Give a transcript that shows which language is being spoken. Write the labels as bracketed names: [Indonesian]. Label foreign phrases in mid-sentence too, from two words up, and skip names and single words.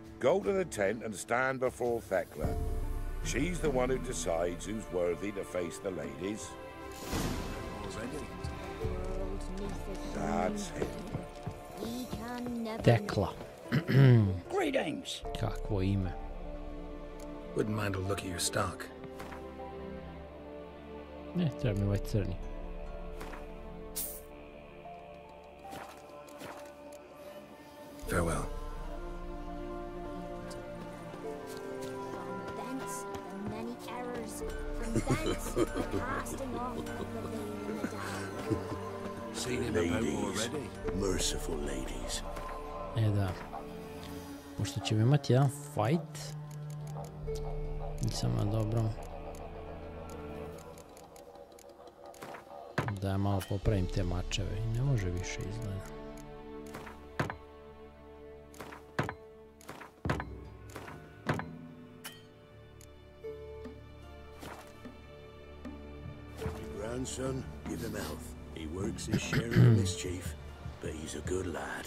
[English] Go to the tent and stand before Thekla. She's the one who decides who's worthy to face the ladies. That's it. Thekla. Greetings. [Serbian] Kakvo ime. [English] Wouldn't mind a look at your stock. [Serbian] Ne, treba mi ovaj crni. [English] Farewell. From thence, the many errors. From thence, the casting off the veil in the dark. Seen him Ladies, merciful ladies. [Serbian] Da. Pošto ćemo imati jedan fight. Nisam na dobrom. Da ja malo popravim te mačeve i ne može više izgleda. [English] Grandson, give him health. He works his share of the mischief, but he's a good lad.